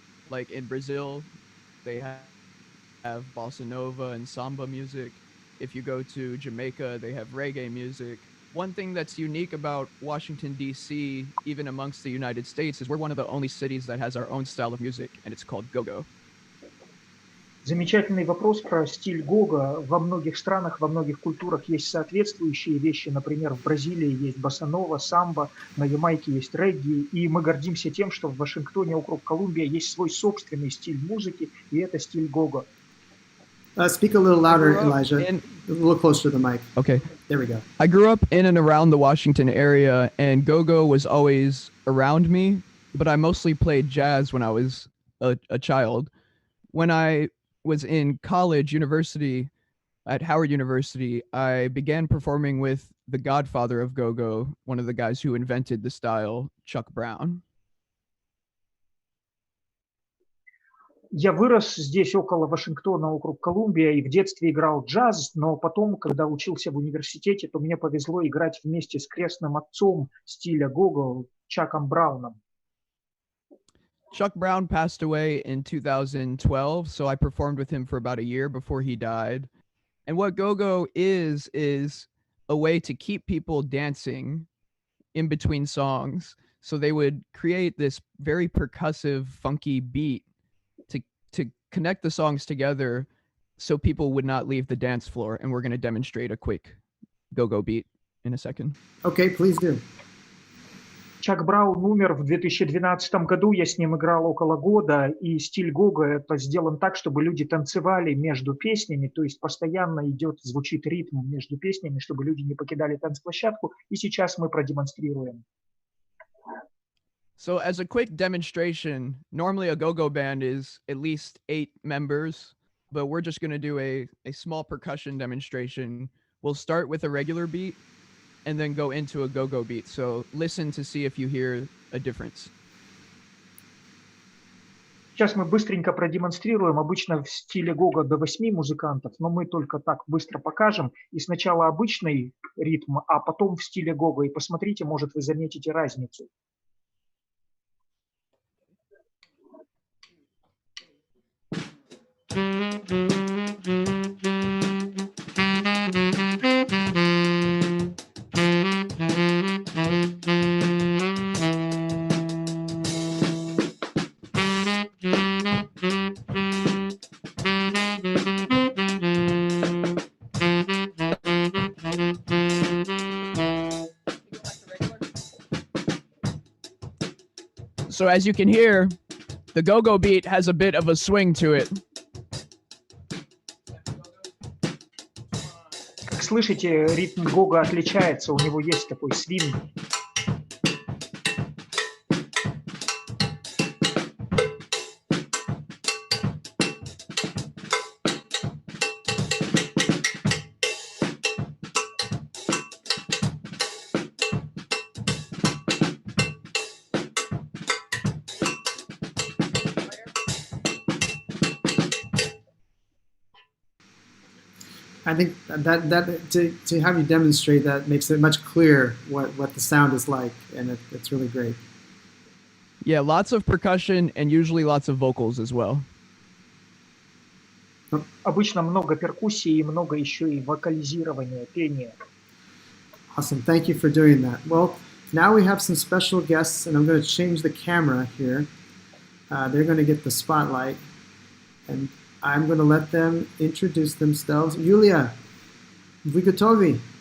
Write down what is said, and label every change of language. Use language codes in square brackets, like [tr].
[en] Like in Brazil, they have bossa nova and samba music. If you go to Jamaica, they have reggae music. One thing that's unique about Washington, D.C., even amongst the United States, is we're one of the only cities that has our own style of music, and it's called go-go. [ru] Замечательный вопрос про стиль гога. Во многих странах, во многих культурах есть соответствующие вещи. Например, в Бразилии есть боссанова, самбо, на Ямайке есть регги. И мы гордимся тем, что в Вашингтоне, округ Колумбия, есть свой собственный стиль музыки, и это стиль гога. [en] Speak a little louder, Elijah. A little closer to the mic. Okay. There we go. I grew up in and around the Washington area, and go-go was always around me, but I mostly played jazz when I was a child. When I was in college, university, at Howard University, I began performing with the godfather of go-go, one of the guys who invented the style, Chuck Brown. [ru] Я вырос здесь, около Вашингтона, округ Колумбия, и в детстве играл джаз, но потом, когда учился в университете, то мне повезло играть вместе с крестным отцом стиля гого, Чаком Брауном. [en] Chuck Brown passed away in 2012, so I performed with him for about a year before he died. And what go-go is a way to keep people dancing in between songs. So they would create this very percussive, funky beat to connect the songs together so people would not leave the dance floor. And we're going to demonstrate a quick go-go beat in a second. Okay, please do. [ru] Чак Браун умер в 2012 году, я с ним играл около года, и стиль гога это сделан так, чтобы люди танцевали между песнями, то есть постоянно звучит ритм между песнями, чтобы люди не покидали танцплощадку, и сейчас мы продемонстрируем. [en] So as a quick demonstration, normally a go-go band is at least 8 members, but we're just going to do a small percussion demonstration. we'll start with a regular beat and then go into a go-go beat. So listen to see if you hear a difference. [ru] Сейчас мы быстренько продемонстрируем, обычно в стиле гога до 8 музыкантов, но мы только так быстро покажем. И сначала обычный ритм, а потом в стиле гога. И посмотрите, может, вы заметите разницу. [en] So as you can hear, the go-go beat has a bit of a swing to it. [ru] Как слышите, ритм гога отличается, у него есть такой свинг. [en] I think that to have you demonstrate that makes it much clearer what the sound is like, and it's really great. Yeah, lots of percussion and usually lots of vocals as well. [ru] Обычно много перкуссии и много еще и вокализирования, пения. [en] Awesome. Thank you for doing that. Well, now we have some special guests, and I'm going to change the camera here. They're going to get the spotlight, and I'm going to let them introduce themselves. [ru] Yulia, вы готовы?